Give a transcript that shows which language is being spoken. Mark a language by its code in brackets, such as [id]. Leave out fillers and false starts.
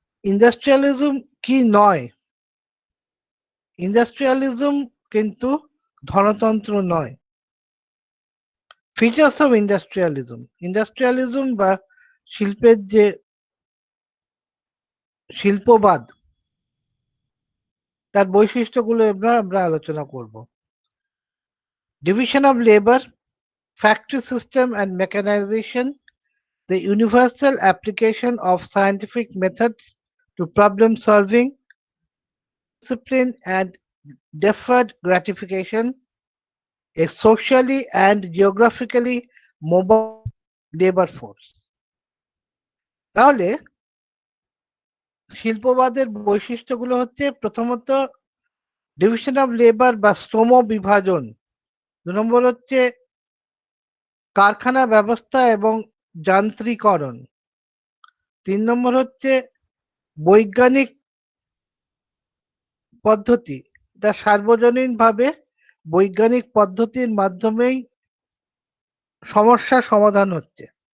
[bn] ইন্ডাস্ট্রিয়ালিজম কি নয়? ইন্ডাস্ট্রিয়ালিজম কিন্তু ধনতন্ত্র নয়। ফিচার্স অফ ইন্ডাস্ট্রিয়ালিজম, ইন্ডাস্ট্রিয়ালিজম বা শিল্পের যে শিল্পবাদ, তার বৈশিষ্ট্যগুলো আমরা আলোচনা করব। [en] Division of labour, factory system and mechanization, the universal application of scientific methods to problem solving, discipline and deferred gratification, a socially and geographically mobile labor force. [bn] তাহলে শিল্পবাদের বৈশিষ্ট্যগুলো হচ্ছে প্রথমত ডিভিশন অফ লেবার বা শ্রম বিভাজন, ২ নম্বর হচ্ছে কারখানা ব্যবস্থা এবং যান্ত্রিকরণ, ৩ নম্বর হচ্ছে বৈজ্ঞানিক পদ্ধতি, এটা সার্বজনীনভাবে বৈজ্ঞানিক পদ্ধতির মাধ্যমেই সমস্যার সমাধান হচ্ছে।